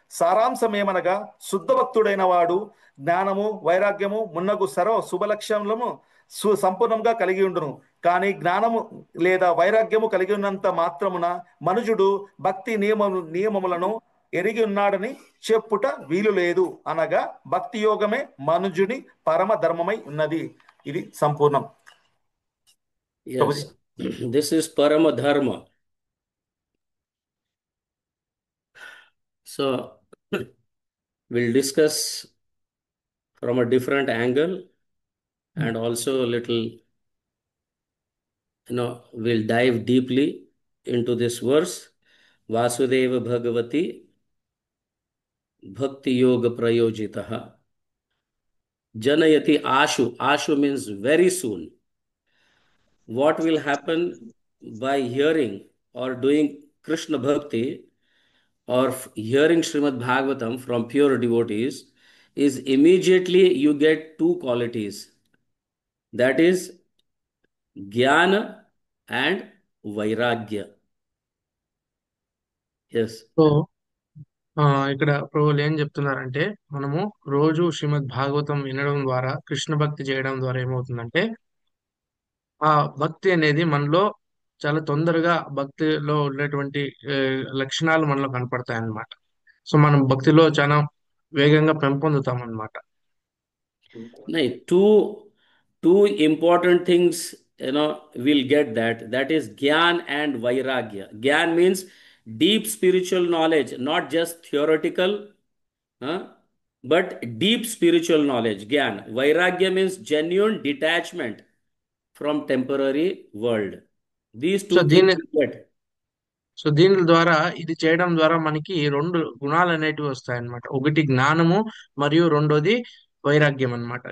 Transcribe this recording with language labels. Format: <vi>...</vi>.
<te>సారాంశమేమనగా శుద్ధ భక్తుడైన వాడు జ్ఞానము, వైరాగ్యము మున్నగు సర్వ శుభలక్షణములను సంపూర్ణంగా కలిగి ఉండును. కానీ జ్ఞానము లేదా వైరాగ్యము కలిగి ఉన్నంత మాత్రమున మనుజుడు భక్తి నియమములను ఎరిగి ఉన్నాడని చెప్పుట వీలు లేదు. అనగా భక్తి యోగమే మనుజుని పరమ ధర్మమై ఉన్నది. ఇది సంపూర్ణం.</te> <en>Yes, this is Parama Dharma. So we'll discuss from a different angle and also a little, we'll dive deeply into this verse.</en> <sa>Vasudeva Bhagavati Bhakti Yoga Prayojitaha Janayati Ashu.</sa> <en>Ashu means very soon. What will happen by hearing or doing Krishna Bhakti or hearing Srimad Bhagavatam from pure devotees is immediately you get two qualities. That is Jnana and Vairagya. Yes.</en> <te>So ఇక్కడ ప్రభువులు ఏం చెప్తున్నారంటే, మనము రోజు శ్రీమద్ భాగవతం వినడం ద్వారా, కృష్ణ భక్తి చేయడం ద్వారా ఏమవుతుందంటే, ఆ భక్తి అనేది మనలో చాలా తొందరగా భక్తిలో ఉన్నటువంటి లక్షణాలు మనలో కనపడతాయి అన్నమాట. సో మనం భక్తిలో చాలా వేగంగా పెంపొందుతాం అన్నమాట.</te> <en>Two important things, we'll get that is Gyan and Vairagya. Gyan means deep spiritual knowledge, not just theoretical, but deep spiritual knowledge. Gyan. Vairagya means genuine detachment from temporary world. These two things you get.</en> <te>So దీని ద్వారా, ఇది చేయడం ద్వారా మనకి రెండు గుణాలు అనేటివి వస్తాయి అన్నమాట. ఒకటి జ్ఞానము, మరియు రెండోది వైరాగ్యం అన్నమాట.</te>